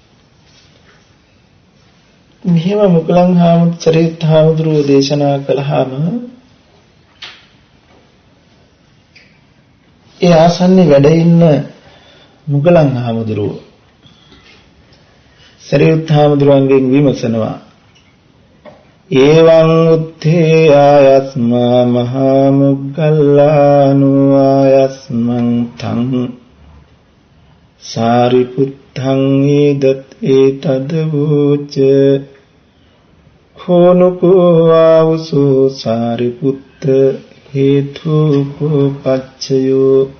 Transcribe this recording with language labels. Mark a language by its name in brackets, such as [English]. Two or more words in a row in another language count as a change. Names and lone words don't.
[Sinhala] මෙහෙම මුගලන් හාමුදුරුවෝ දේශනා කළාම ඒ ආසන්නේ වැඩ ඉන්න මුගලන් හාමුදුරුවෝ සරියුත් හාමුදුරුවන්ගෙන් විමසනවා. [Pali] එවං උත්තේ ආයස්මා මහා මුග්ගල්ලානු ආයස්මං තං සාරිපුත්තං ඒතද වූච khonukෝ ආවසෝ සාරිපුත්ත හේතු පච්චයෝ